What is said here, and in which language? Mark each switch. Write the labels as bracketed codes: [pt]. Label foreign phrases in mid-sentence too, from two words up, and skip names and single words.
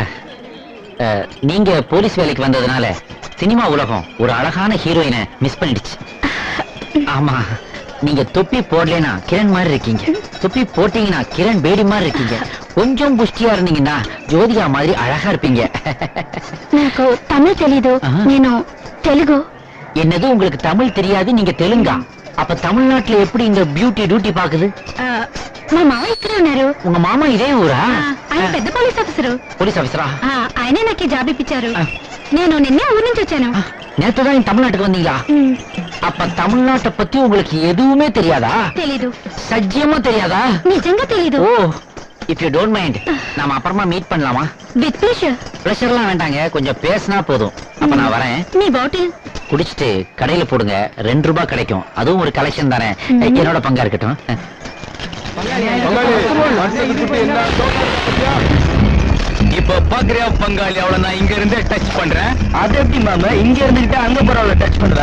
[ta] நீங்க போலீஸ் வேலைக்கு வந்ததுனால சினிமா உலகம் ஒரு அழகான [en] heroine miss [ta] பண்ணிடுச்சு. ஆமா, நீங்க தொப்பி போடலைன்னா கிரண் மாதிரி இருக்கீங்க, தொப்பி போட்டீங்கன்னா கிரண் பேடி மாதிரி இருக்கீங்க, கொஞ்சம் புஷ்டியா இருந்தீங்கன்னா ஜோதிகா மாதிரி அழகா இருப்பீங்க. [te] నాకు తమిళ తెలీదు, నేను తెలుగు. [ta] என்னது, உங்களுக்கு தமிழ் தெரியாது, நீங்க தெலுங்கா? அப்ப தமிழ்நாட்டுல எப்படி இந்த [en] beauty duty [ta] பாக்குது? [te] మా మామ ఇక్కడ ఉన్నారు. [ta] உங்க மாமா இதே ஊரா? [te] ఆయన పెద్ద [en] police officer. police officer? [te] ఆయనే నాకు జాబ్ ఇప్పించారు. నేను నిన్నే ఊరు నుంచి వచ్చాను. [ta] நேத்துதான் தமிழ்நாட்டுக்கு வந்தீங்களா? அப்ப தமிழ்நாட்டை பத்தி உங்களுக்கு எதுவுமே தெரியாதா? [te] తెలీదు. [ta] சத்தியமா தெரியாதா? [te] నిజంగా తెలీదు. [en] Oh, if you don't mind, [ta] நாம அப்புறமா மீட் பண்ணலாமா? [en] With pleasure. [ta] பிரஷர்லாம் வேண்டாங்க, கொஞ்சம் பேசினா போதும். அப்ப நான் வரேன். [te] నీ బాటిల్ [ta] குடிச்சிட்டு கடையில போடுங்க, 2 ரூபாய் கிடைக்கும். அதுவும் ஒரு கலெக்ஷன் தானே, என்னோட பங்கா இருக்கட்டும். இப்ப பாக்குறியா பங்காளி, அவளை நான் இங்க இருந்தே டச் பண்றேன். அது எப்படி மாமா இங்க இருந்துகிட்டு அங்க போறவள டச் பண்ற?